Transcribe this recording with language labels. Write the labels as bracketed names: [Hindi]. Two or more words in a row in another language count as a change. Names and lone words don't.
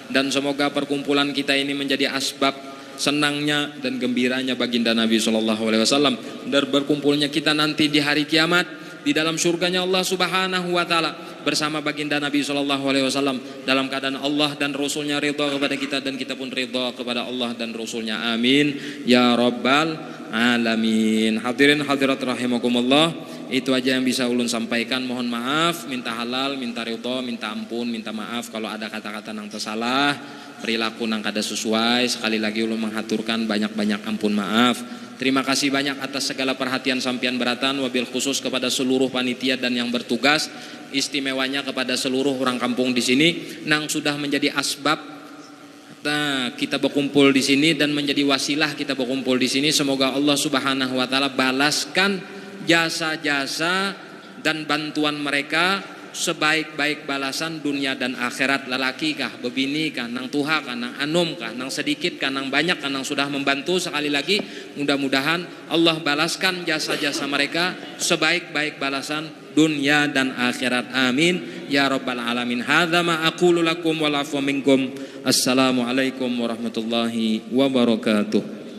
[Indonesian] Dan semoga perkumpulan kita ini menjadi asbab senangnya dan gembiranya baginda Nabi SAW, dan berkumpulnya kita nanti di hari kiamat di dalam surganya Allah [Arabic] سبحانه وتعالى [Indonesian] bersama baginda Nabi SAW dalam keadaan Allah dan Rasulnya ridha kepada kita dan kita pun ridha kepada Allah dan Rasulnya. [Arabic] آمين يا رب العالمين. حاضرين حاضرات رحمكم الله, [Indonesian] Itu aja yang bisa ulun sampaikan. Mohon maaf, minta halal, minta ridho, minta ampun, minta maaf kalau ada kata-kata nang tersalah, perilaku nang kada sesuai. Sekali lagi ulun menghaturkan banyak-banyak ampun maaf. Terima kasih banyak atas segala perhatian sampian beratan, [Arabic] وبالخصوص [Indonesian] kepada seluruh panitia dan yang bertugas, istimewanya kepada seluruh orang kampung di sini nang sudah menjadi asbab kita berkumpul di sini dan menjadi wasilah kita berkumpul di sini. Semoga Allah [Arabic] سبحانه وتعالى [Indonesian] balaskan jasa-jasa dan bantuan mereka sebaik-baik balasan dunia dan akhirat. [Banjar] Lelaki kah, bebini kah, nang tuha kah, nang anum kah, nang sedikit kah, nang banyak kah, nang sudah membantu. [Indonesian] Sekali lagi mudah-mudahan Allah balaskan jasa-jasa mereka sebaik-baik balasan dunia dan akhirat. [Arabic] آمين يا رب العالمين. هذا ما أقول لكم والعفو منكم. السلام عليكم ورحمة الله وبركاته.